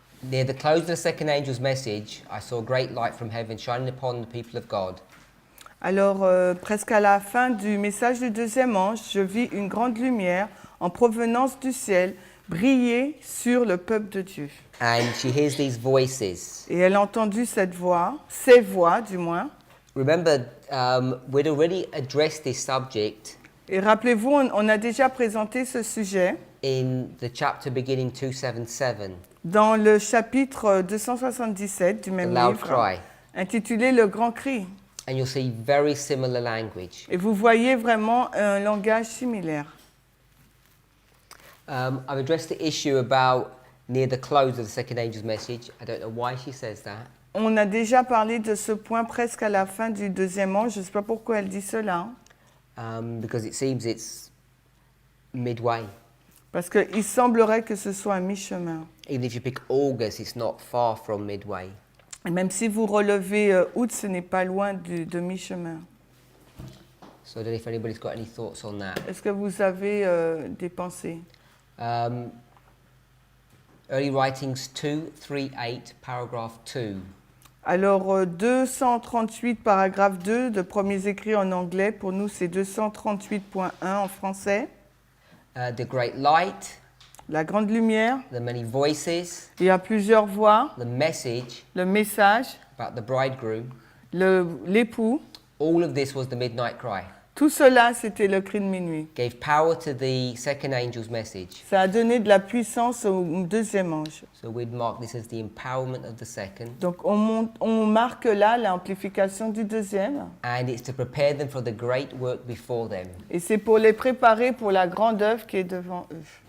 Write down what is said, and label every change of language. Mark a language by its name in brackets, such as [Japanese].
[English] Near the close of the second angel's message, I saw a great light from heaven shining upon the people of God. [French] Alors, presque à la fin du message du deuxième ange, je vis une grande lumière en provenance du ciel briller sur le peuple de Dieu. [English] And she hears these voices. [French] Et elle a entendu cette voix, ces voix du moins. [English] Remember, we'd already addressed this subject. [French] Et rappelez-vous, on a déjà présenté ce sujet. [English] In the chapter beginning 277. [French] Dans le chapitre 277 du même livre, [English] cry. [French] Intitulé Le Grand Cri. [English] And you'll see very similar language. [French] Et vous voyez vraiment un langage similaire. [English] I've addressed the issue about near the close of the second angel's message. I don't know why she says that. [French] On a déjà parlé de ce point presque à la fin du deuxième ange. Je ne sais pas pourquoi elle dit cela. [English] Because it seems it's midway. [French] Parce qu'il semblerait que ce soit un mi-chemin. [English] Even if you pick August, it's not far from midway. [French] Et même si vous relevez août, ce n'est pas loin de mi-chemin. [English] So I don't know if anybody's got any thoughts on that. [French] Est-ce que vous avez des pensées? [English] Early writings 238, paragraph 2. [French] Alors, 238, paragraphe 2 de premiers écrits en anglais. Pour nous, c'est 238.1 en français. [English] The great light. [French] La grande lumière. [English] The many voices. [French] Il y a plusieurs voix. [English] The message. [French] Le message. [English] About the bridegroom. [French] L'époux. [English] All of this was the midnight cry. [French] Tout cela, c'était le cri de minuit. [English] Gave power to the second angel's message. [French] Ça a donné de la puissance au deuxième ange. [English] So we'd mark this as the empowerment of the second. [French] Donc on marque là l'amplification du deuxième. [English] And it's to prepare them for the great work before them. [French] Et c'est pour les préparer pour la grande œuvre qui est devant eux.